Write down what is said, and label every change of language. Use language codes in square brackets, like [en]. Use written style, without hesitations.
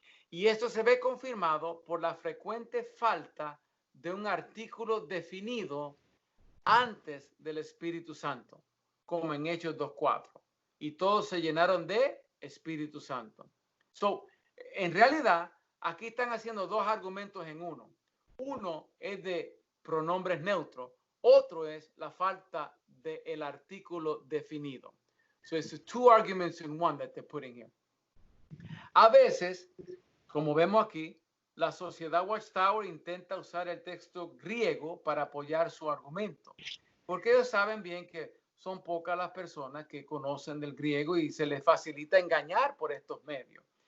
[es] Y esto se ve confirmado por la frecuente falta de un artículo definido antes del Espíritu Santo, como en Hechos 2:4. Y todos se llenaron de Espíritu Santo. En realidad, aquí están haciendo dos argumentos en uno. Uno es de pronombres neutros, otro es la falta del artículo definido. [en] So it's two arguments in one that they're putting here. [es] A veces, como vemos aquí, la Sociedad Watchtower intenta usar el texto griego para apoyar su argumento, porque ellos saben bien que son pocas las personas que conocen del griego y se les facilita engañar por estos medios.